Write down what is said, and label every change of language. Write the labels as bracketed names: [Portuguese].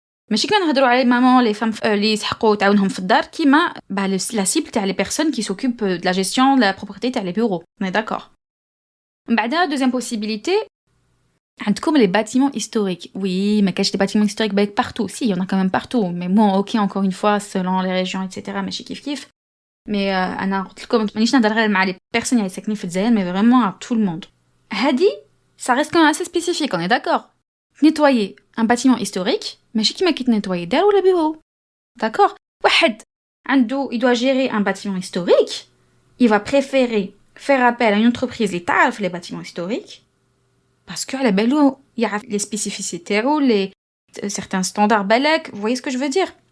[Arabic] ماشي كان نهضروا على مامون لي فام اللي يسحقوا تعاونهم في الدار كيما لا سيبل تاع لي بيرسون كي سوكوب دو لا جيستيون دو لا بروبريتي تاع لي بيرو اون داكور من بعدا دوزيام بوسيبيليتي عندكم [French] les bâtiments historiques. Oui, mais [Arabic] كاش [French] des bâtiments historiques bah, partout. Si, il y en a quand même partout. Mais bon, ok, encore une fois, selon les régions, etc. [Arabic] ماشي كيف كيف. Mais أنا قلت لكم مانيش نهضر غير مع [French] les personnes [Arabic] اللي ساكنين في الجزائر, [French] mais vraiment à tout le monde. [Arabic] هادي, [French] ça reste quand même assez spécifique, on est d'accord. Nettoyer un bâtiment historique, [Arabic] ماشي كيما كي تنيتواي دار ولا [French] bureau. D'accord. [Arabic] واحد عنده, [French] il doit gérer un bâtiment historique, il va préférer faire appel à une entreprise [Arabic] اللي تعرف [French] les bâtiments historiques. Parce que [Arabic] على بالو يعرف [French] les spécificités ou les certains standards balak, vous voyez ce que je veux dire?